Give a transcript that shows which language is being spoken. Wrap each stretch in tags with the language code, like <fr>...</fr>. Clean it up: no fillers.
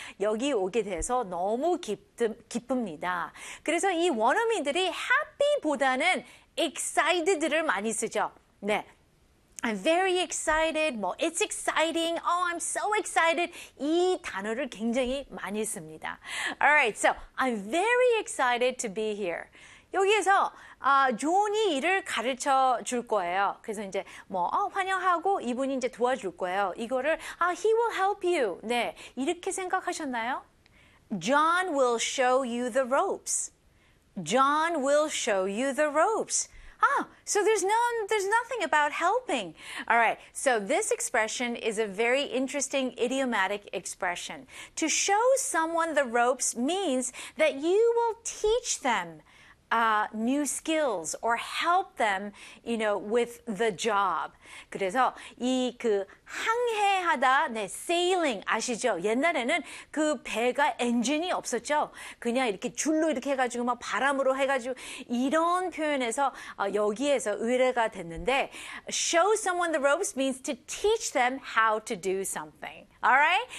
<ko>여기 오게 돼서 너무 기쁩니다. 그래서 이 원어민들이 happy보다는 excited를 많이 쓰죠. 네.</ko> <en>I'm very excited. 뭐, it's exciting. I'm so excited.</en> <ko>이 단어를 굉장히 많이 씁니다.</ko> <en>Alright, so I'm very excited to be here.</en> <ko>여기에서 존이 이를 가르쳐 줄 거예요. 그래서 이제 환영하고 이분이 이제 도와줄 거예요. 이거를</ko> <en>he will help you.</en> <ko>네, 이렇게 생각하셨나요?</ko> <en>John will show you the ropes. John will show you the ropes. So there's nothing about helping. Alright, so this expression is a very interesting idiomatic expression. To show someone the ropes means that you will teach them new skills or help them, with the job.</en> <ko>그래서 이그 항해하다, 네, sailing 아시죠? 옛날에는 그 배가 엔진이 없었죠? 그냥 이렇게 줄로 이렇게 해가지고 막 바람으로 해가지고 이런 표현에서 여기에서 의뢰가 됐는데,</ko> <en>show someone the ropes means to teach them how to do something. Alright?</en>